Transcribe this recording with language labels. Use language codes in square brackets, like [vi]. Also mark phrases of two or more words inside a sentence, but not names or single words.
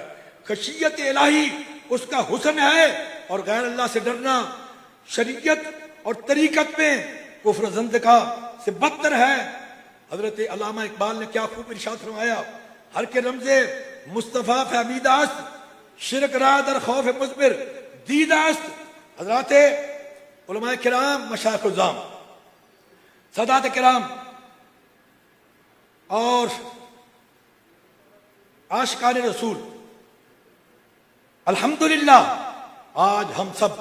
[ur] خشیت الہی اس کا حسن ہے اور غیر اللہ سے ڈرنا شریعت اور طریقت میں کفر زندقہ سے بدتر ہے. حضرت علامہ اقبال نے کیا خوب ارشاد فرمایا، [fa] ہر کے رمز مصطفیٰ فہمیدہ است، شرک را در خوف مزبر دیدہ است. [ur] حضرات علماء کرام، مشائخ الزام، سادات کرام اور عاشقان رسول، الحمدللہ آج ہم سب